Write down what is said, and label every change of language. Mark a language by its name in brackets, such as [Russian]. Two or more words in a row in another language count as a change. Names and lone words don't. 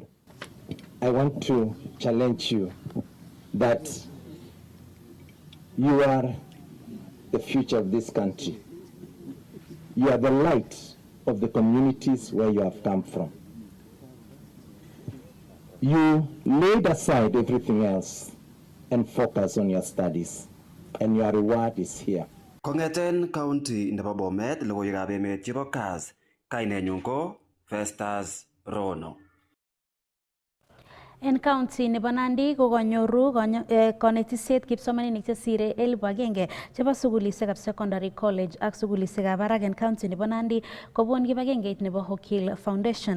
[English] I want to challenge you that you are the future of this country. You are the light of the communities where you have come from. You laid aside everything else and focus on your studies, and your reward is here. [Kalenjin] Kongeten county nebo Bomet logoiwekab emet chebo KASS, kainenyun ko Festus Rono. En county nebo Nandi kokanyoru konetisiet kipsomaninik chesire 1,000 chebo sukulisiekab [English] secondary college [Kalenjin] ak sukulisiekab barak en county nebo Nandi kobun kibagengeit nebo Hokil Foundation.